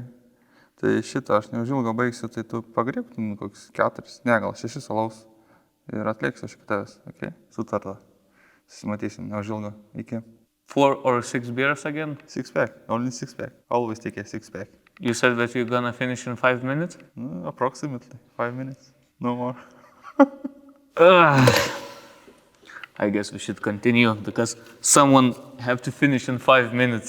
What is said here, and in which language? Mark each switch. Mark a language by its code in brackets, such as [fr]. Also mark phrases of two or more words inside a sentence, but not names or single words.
[lt] Tai šitą aš neužilgo baigsiu, tai tu pagriebk, kokius 4, ne, gal 6 alaus ir atlėksiu aš iki tavęs, okei? Sutarta. Susimatysim, neužilgo. Iki. [en] 4 or 6 beers again? 6-pack, only 6-pack. Always take a 6-pack. You said that you're gonna finish in 5 minutes? Approximately 5 minutes, no more. I guess we should continue because someone have to finish in 5 minutes.